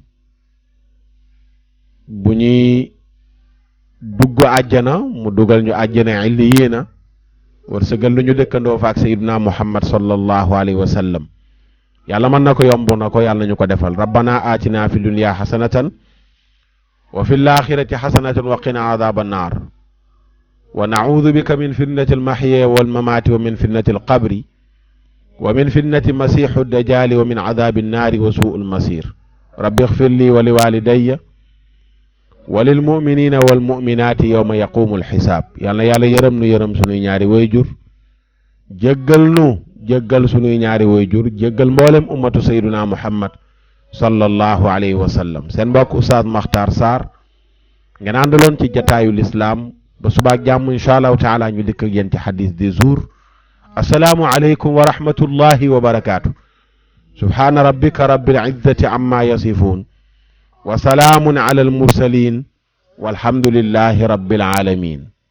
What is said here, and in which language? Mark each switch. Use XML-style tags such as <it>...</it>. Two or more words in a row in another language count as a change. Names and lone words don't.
<wo>bu ñuy dugg àjjana mu dugal ñu àjjana illiyiina wërsëgal nu ñu dëkkandoo faak</wo> <ar>سيدنا محمد صلى الله عليه وسلم</ar> <wo>yàlla mën na ko yomb na ko yàlla ñu ko defal</wo> <ar>ربنا آتنا في الدنيا حسنة وفي الآخرة حسنة وقنا عذاب النار ونعوذ بك من فتنة المحيا والممات ومن فتنة القبر ومن فتنة المسيح الدجال ومن عذاب النار وسوء المصير رب اغفر لي ولوالدي وللمؤمنين والمؤمنات يوم يقوم الحساب</ar> <wo>yàlla yërëm nu yërëm sunuy ñaari wayjur jéggal sunuy ñaari wayjur jéggal mboolem ummatu</wo> <ar>سيدنا محمد صلى الله عليه وسلم</ar> <wo>seen mbokk Oustaz Makhtar Sarr ngeen àndaloon ci jataayu l'islam ba subaak jàmm</wo> <ar>إن شاء الله تعالى</ar> <wo>ñu dikk ak yéen ci hadith</wo> <fr>du jour</fr> <ar>السلام عليكم ورحمة الله وبركاته سبحان ربك رب العزة عما يصفون وسلام على المرسلين والحمد لله رب العالمين</ar>